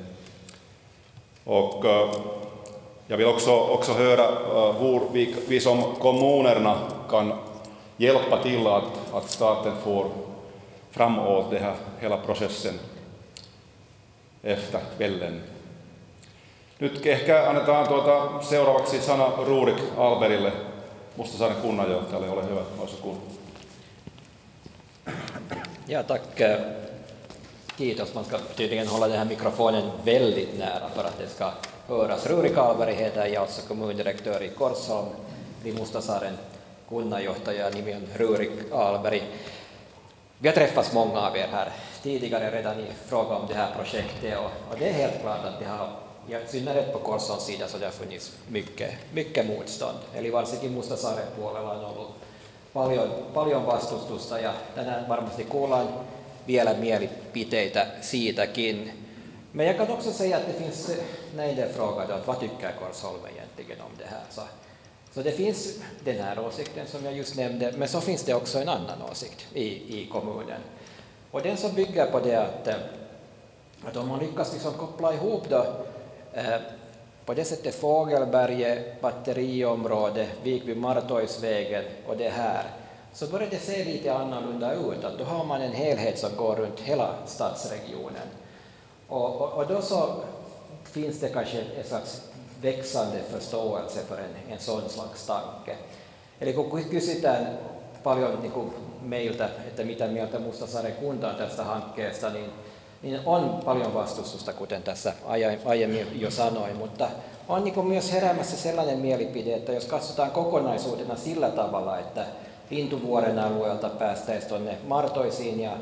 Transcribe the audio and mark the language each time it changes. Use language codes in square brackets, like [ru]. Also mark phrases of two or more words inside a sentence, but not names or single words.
[sv] Och jag vill också höra hur vi som kommunerna kan hjälpa till att staten får framåt den här hela processen efter kvällen. [fi] Nyt ehkä annetaan seuraavaksi sana Rurik Alberille, Mustasaaren kunnanjohtajalle. Ole hyvä, [sv] varsågod. Ja, tack. Kiitos. Man ska tydligen hålla den här mikrofonen väldigt nära för att det ska höras. Rurik Alberg heter jag, också kommundirektör i Korsholm, vid [fi] Mustasaaren kunnanjohtaja, nimi on Rurik Alberg. [sv] Vi har träffats många av er här tidigare redan i fråga om det här projektet och det är helt klart att det har, i synnerhet på Korsholms sida, så det har funnits mycket motstånd. [fi] Eli varsinkin Mustasaaren puolella on ollut paljon vastustusta ja tänään varmasti kuullaan vielä mielipiteitä siitäkin. [sv] Men jag kan också säga att det finns, när det är frågan att vad tycker Korsholm egentligen om det här, så det finns den här åsikten som jag just nämnde, men så finns det också en annan åsikt i kommunen. Och den som bygger på det att om man lyckas liksom koppla ihop då, på det sättet Fågelberget, batteriområde, Vikby-Martoisvägen och det här, så börjar det se lite annorlunda ut. Att då har man en helhet som går runt hela stadsregionen. Och då så finns det kanske en slags växande förståelse för en sån slags tanke. [fi] Eli kun kysytään paljon meiltä, että mitä mieltä Mustasaaren kunta on tästä hankkeesta, niin on paljon vastustusta, kuten tässä aiemmin jo sanoin, mutta on myös heräämässä sellainen mielipide, että jos katsotaan kokonaisuutena sillä tavalla, että Lintuvuoren alueelta päästäisiin tuonne Martoisiin